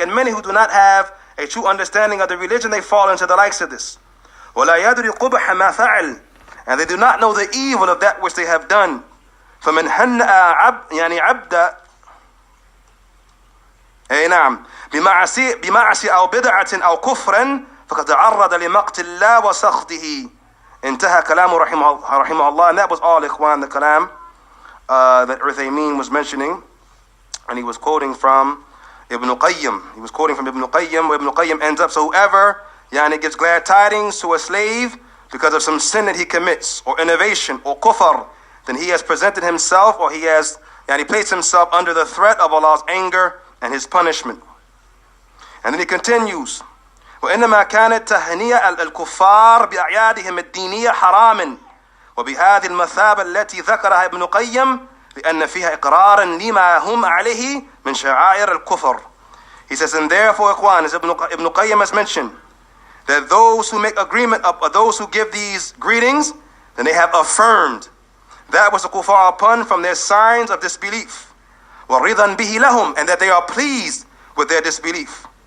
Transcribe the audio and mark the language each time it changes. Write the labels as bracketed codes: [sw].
[en] And many who do not have a true understanding of the religion, they fall into the likes of this. [ar] ولا يدري قبح ما فعل, [en] and they do not know the evil of that which they have done. [ar] فمن هنأ عبد أي نعم بمعصية أو بدعة أو كفر فقد تعرض لمقت الله وسخطه. انتهى كلامه رحمه الله. [en] And that was all, ikhwan, the kalam that Uthaymeen was mentioning, and he was quoting from Ibn Qayyim. He was quoting from Ibn Qayyim, where Ibn Qayyim ends up, so whoever gives glad tidings to a slave because of some sin that he commits, or innovation, or kufr, then he has presented himself, or he has placed himself under the threat of Allah's anger and his punishment. And then he continues, [ar] وإنما كانت تهنئة الكفار بأعيادهم الدينية حراما وبهذه المثابة التي ذكرها ابن قيم لأن فيها إقرارا لما هم عليه من شعائر الكفر. [en] He says, and therefore, ikhwan, as Ibn Qayyim has mentioned, that those who make agreement, those who give these greetings, then they have affirmed that was the kuffar upon from their signs of disbelief. [ar] وَرِضًا بِهِ لَهُمْ, [en] and that they are pleased with their disbelief.